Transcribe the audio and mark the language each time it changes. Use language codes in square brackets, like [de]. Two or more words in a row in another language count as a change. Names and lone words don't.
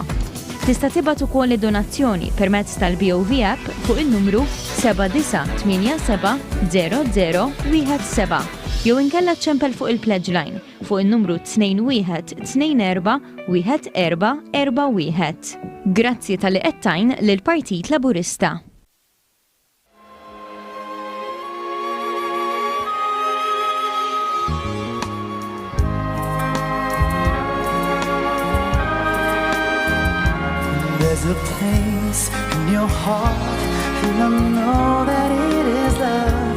[mt] Tista' tibgħat ukoll id-donazzjoni permezz tal-BOV app fuq il-numru 79870017 jew inkella ċempel fuq il-Pledge Line fuq il-numru 21241441. Grazzi tal-li qed lill-Partit Laburista. [en] There's a place in your heart, and I know that it is love.